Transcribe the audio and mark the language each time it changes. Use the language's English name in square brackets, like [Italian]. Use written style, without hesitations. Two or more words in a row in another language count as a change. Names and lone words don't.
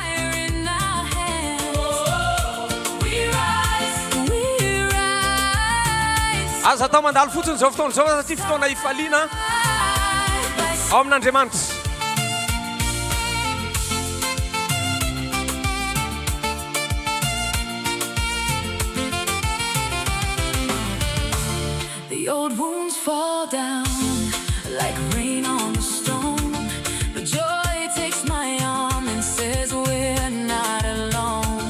[Malagasy] aza atao mandalo fotsiny zao fotoana zao satria fotoana ifaliana ao amin'Andriamanitra [English] The old wounds fall down like rain on the stone. The joy takes my arm and says we're not alone.